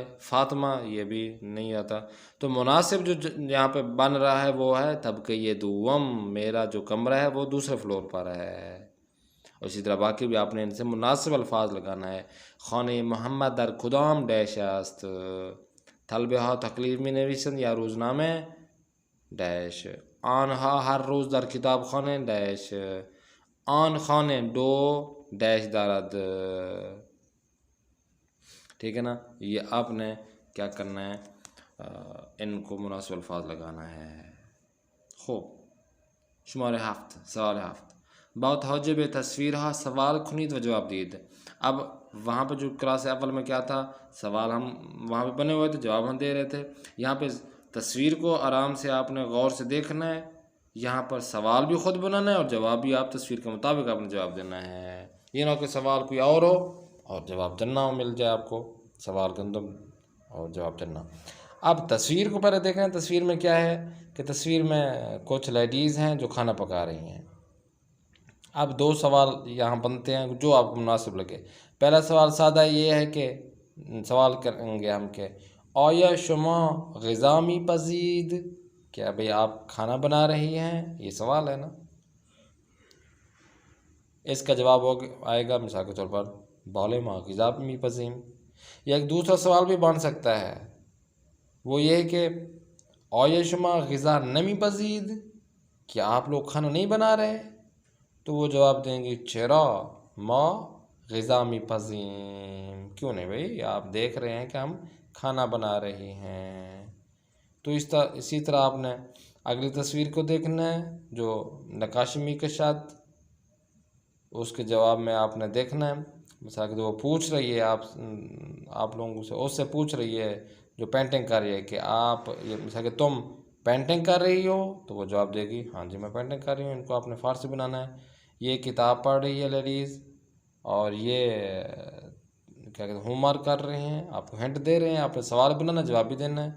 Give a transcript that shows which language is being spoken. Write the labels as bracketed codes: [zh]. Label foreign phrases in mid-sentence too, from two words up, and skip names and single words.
[ur] فاطمہ، یہ بھی نہیں آتا۔ تو مناسب جو یہاں پہ بن رہا ہے وہ ہے [fa] طبقه دوم، [ur] میرا جو کمرہ ہے وہ دوسرے فلور پر ہے۔ اسی طرح باقی بھی آپ نے ان سے مناسب الفاظ لگانا ہے۔ [fa] خانه محمد در کدام ڈیش است، طلبه ها تکلیف می نویسند یا روزنامه ڈیش، آنها ہر روز در کتابخانه ڈیش، آن خانه دو ڈیش دارد، [ur] ٹھیک ہے نا۔ یہ آپ نے کیا کرنا ہے، ان کو مناسب الفاظ لگانا ہے۔ [fa] خوب، شماره 7، سوال 7، با توجه به تصویرها سوال کنید و جواب دید۔ [ur] اب وہاں پہ جو کلاس اول میں کیا تھا، سوال ہم وہاں پہ بنے ہوئے تھے، جواب ہم دے رہے تھے۔ یہاں پہ تصویر کو آرام سے آپ نے غور سے دیکھنا ہے، یہاں پر سوال بھی خود بنانا ہے اور جواب بھی آپ تصویر کے مطابق آپ نے جواب دینا ہے۔ یہ نہ کہ سوال کوئی اور ہو اور جواب چننا ہو، مل جائے آپ کو سوال کے اندر اور جواب چننا۔ اب تصویر کو پہلے دیکھیں، تصویر میں کیا ہے کہ تصویر میں کچھ لیڈیز ہیں جو کھانا پکا رہی ہیں۔ اب 2 سوال یہاں بنتے ہیں جو آپ کو مناسب لگے۔ پہلا سوال سادہ یہ ہے کہ سوال کریں گے ہم کہ [fa] آیا شما غذا می پزید، [ur] کیا بھئی آپ کھانا بنا رہی ہیں، یہ سوال ہے نا۔ اس کا جواب آئے گا مثال کے طور پر [fa] بالے ما غذا می پزیم۔ [ur] یا ایک دوسرا سوال بھی بن سکتا ہے، وہ یہ ہے کہ [fa] آیا شما غذا نمی پزید، [ur] کیا آپ لوگ کھانا نہیں بنا رہے، تو وہ جواب دیں گے [fa] چرا ما غذا می پزیم، [ur] کیوں نہیں بھئی، آپ دیکھ رہے ہیں کہ ہم کھانا بنا رہے ہیں۔ تو اسی طرح آپ نے اگلی تصویر کو دیکھنا ہے جو [fa] نقاشی می [ur] کے ساتھ، اس کے جواب میں آپ نے دیکھنا ہے. مثلا کہ وہ پوچھ رہی ہے آپ لوگوں سے، اس سے پوچھ رہی ہے جو پینٹنگ کر رہی ہے کہ آپ یہ مثلا کہ تم پینٹنگ کر رہی ہو، تو وہ جواب دے گی ہاں جی میں پینٹنگ کر رہی ہوں. ان کو آپ نے فارسی بنانا ہے. یہ کتاب پڑھ رہی ہے لیڈیز، اور یہ کیا کہتے ہیں [en] home work [ur] کر رہے ہیں، آپ کو ہنٹ دے رہے ہیں، آپ نے سوال بنانا جواب بھی دینا ہے.